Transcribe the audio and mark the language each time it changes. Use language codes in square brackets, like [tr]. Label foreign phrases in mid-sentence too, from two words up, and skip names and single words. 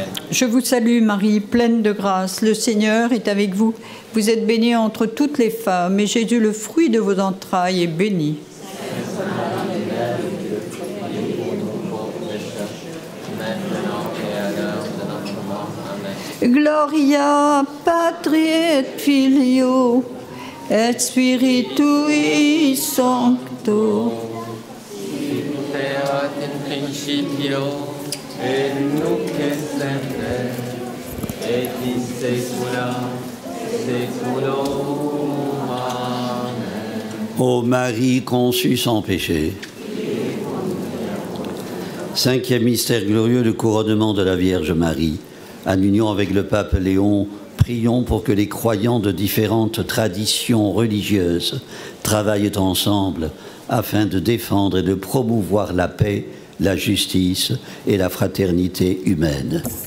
[fr] Je vous salue Marie, pleine de grâce, le Seigneur est avec vous. Vous êtes bénie entre toutes les femmes, et Jésus, le fruit de vos entrailles, est béni. Sainte Marie, Mère de Dieu, priez pour nous pauvres pécheurs, maintenant et à l'heure de notre mort. Amen. [la] Gloria Patri et Filio et Spiritui Sancto. Erat in principio, et nunc et semper, et in saecula saeculorum. Amen. [fr] Ô Marie conçue sans péché. Cinquième mystère glorieux, le couronnement de la Vierge Marie. En union avec le pape Léon, prions pour que les croyants de différentes traditions religieuses travaillent ensemble afin de défendre et de promouvoir la paix, la justice et la fraternité humaine.